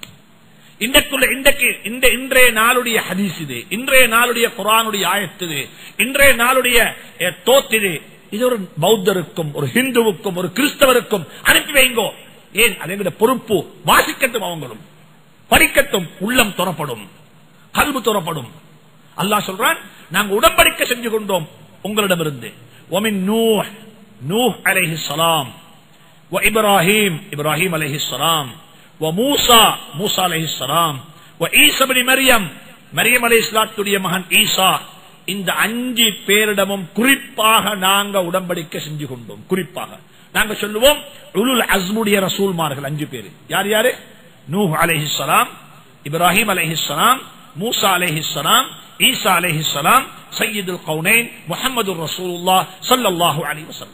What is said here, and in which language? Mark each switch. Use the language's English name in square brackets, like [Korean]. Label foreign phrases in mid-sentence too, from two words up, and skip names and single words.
[Tamil] இன்றைய நாளுடைய ஹதீஸ் இது, இன்றைய நாளுடைய குர்ஆனுடைய ஆயத்து இது, இன்றைய நாளுடைய தோத்திது. இது ஒரு பௌத்தருக்கும் ஒரு ஹிந்துவுக்கும் ஒரு கிறிஸ்தவருக்கும் அனுப்பி வைங்கோ. ஏன்? அது எங்களுடைய பொறுப்பு. வாசிக்கட்டும், அவங்களும் படிக்கட்டும், உள்ளம் துறப்படும், கல்பு துறப்படும். அல்லாஹ் சொல்றான், நாங்க உடன்படிக்கை செஞ்சு கொண்டோம் உங்களிடமிருந்து. [Arabic] ومن نوح عليه السلام وابراهيم عليه السلام وموسى عليه السلام وعيسى ابن مريم [Tamil] மரியம் அலைஹிஸ்ஸலாத்துடைய மகன் ஈசா, இந்த 5 பேரிடமும் குறிப்பாக நாங்க உடன்படிக்கை செஞ்சு கொண்டோம். குறிப்பாக நாங்க சொல்லுவோம் உலுல் அஸ்முடைய ரசூல்மார்கள் 5 பேர். யார் யாரு? [Arabic] نوح عليه السلام، إبراهيم عليه السلام، موسى عليه السلام، عيسى عليه السلام، سيد الكونين محمد رسول الله صلى الله عليه وسلم.